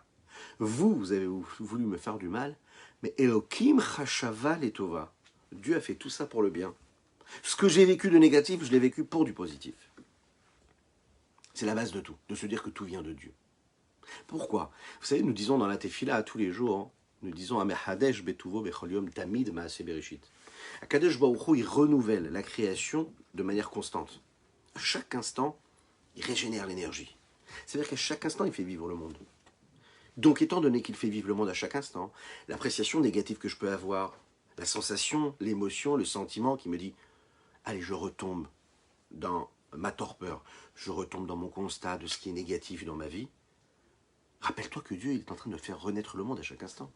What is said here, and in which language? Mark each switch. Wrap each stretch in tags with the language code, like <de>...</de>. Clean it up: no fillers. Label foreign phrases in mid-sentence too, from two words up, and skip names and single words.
<fr>Vous avez voulu me faire du mal, mais</fr> <he>אלוהים חשבה לטובה.</he> <fr>Dieu a fait tout ça pour le bien. Ce que j'ai vécu de négatif, je l'ai vécu pour du positif. C'est la base de tout, de se dire que tout vient de Dieu. Pourquoi? Vous savez, nous disons dans la Tefila tous les jours, hein, nous disons</fr> <he>המחדש בטובו בכל יום תמיד מעשה בראשית. הקדוש ברוך הוא,</he> <fr>il renouvelle la création de manière constante. À chaque instant, il régénère l'énergie. C'est-à-dire qu'à chaque instant, il fait vivre le monde. Donc, étant donné qu'il fait vivre le monde à chaque instant, l'appréciation négative que je peux avoir, la sensation, l'émotion, le sentiment qui me dit « Allez, je retombe dans ma torpeur, je retombe dans mon constat de ce qui est négatif dans ma vie », rappelle-toi que Dieu est en train de faire renaître le monde à chaque instant.</fr>